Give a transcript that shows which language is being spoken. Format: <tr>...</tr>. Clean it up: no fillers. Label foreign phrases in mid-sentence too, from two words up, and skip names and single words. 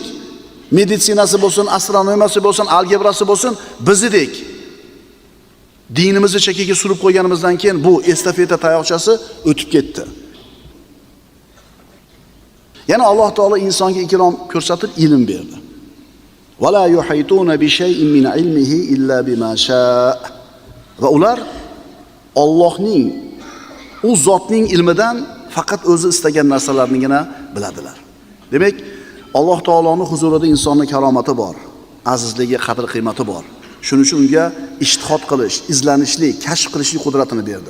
<uz>Meditsinasi bo'lsin, astronomiyasi bo'lsin, algebrasi bo'lsin biz edik. Dinimizni chekkaga surib qo'yganimizdan keyin bu estafeta tayoqchasi o'tib ketdi. Yana Alloh taolo insonga ikrom ko'rsatib ilm berdi.</uz> <ar>ولا يحيطون بشيء من علمه إلا بما شاء.</ar> <uz>Va ular Allohning u zotning ilmidan faqat o'zi istagan narsalarnigina biladilar. Demak, Alloh taoloning huzurida insonning karomati bor, azizligi, qadr qiymati bor. Shuning uchun unga ijtihod qilish, izlanishlik, kashf qilishlik qudratini berdi.</uz>